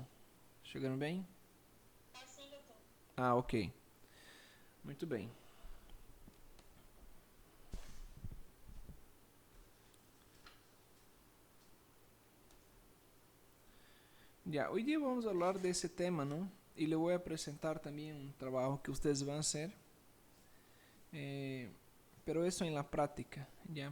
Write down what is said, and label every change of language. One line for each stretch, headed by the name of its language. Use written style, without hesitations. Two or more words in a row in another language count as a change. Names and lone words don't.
Portuguese: Chegando bem? Tá sim, doutor. Ah, ok. Muito bem.
Spanish: Ya, hoy día vamos a hablar de ese tema, ¿no? Y le voy a presentar también un trabajo que ustedes van a hacer. Pero eso en la práctica, ¿ya?